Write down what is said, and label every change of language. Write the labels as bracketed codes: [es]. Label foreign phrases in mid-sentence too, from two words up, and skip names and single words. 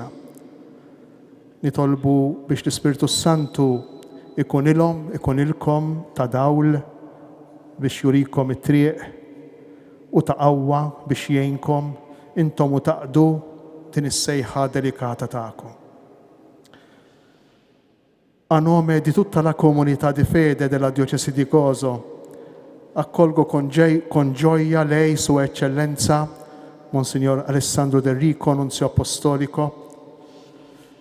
[mt] Nitolbu biex l-Ispirtu Santu ikun ilkom ta' dawl biex jurikom it-triq u ta' qawwa biex jgħinkom intom u taqdu din is-sejħa delikata tagħkom. [it] A nome di tutta la comunità di fede della Diocesi di Gozo, accolgo con gioia lei, Sua Eccellenza, Monsignor Alessandro Del Rico, Nunzio Apostolico.